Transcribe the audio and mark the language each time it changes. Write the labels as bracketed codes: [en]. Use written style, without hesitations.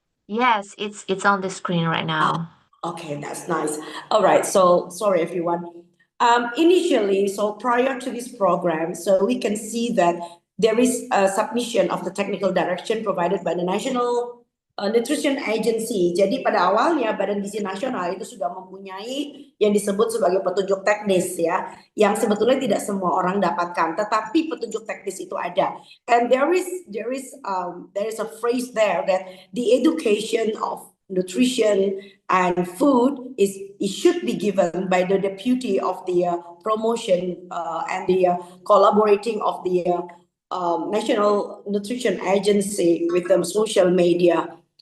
[en] Yes, it's on the screen right now. Okay, that's nice. All right, so sorry everyone. Initially, so prior to this program, so we can see that there is a submission of the technical direction provided by the National Nutrition Agency. [id] Jadi pada awalnya Badan Gizi Nasional itu sudah mempunyai yang disebut sebagai petunjuk teknis ya, yang sebetulnya tidak semua orang dapatkan, tetapi petunjuk teknis itu ada. [en] And there is a phrase there that the education of nutrition and food it should be given by the deputy of the promotion and the collaborating of the National Nutrition Agency with the social media.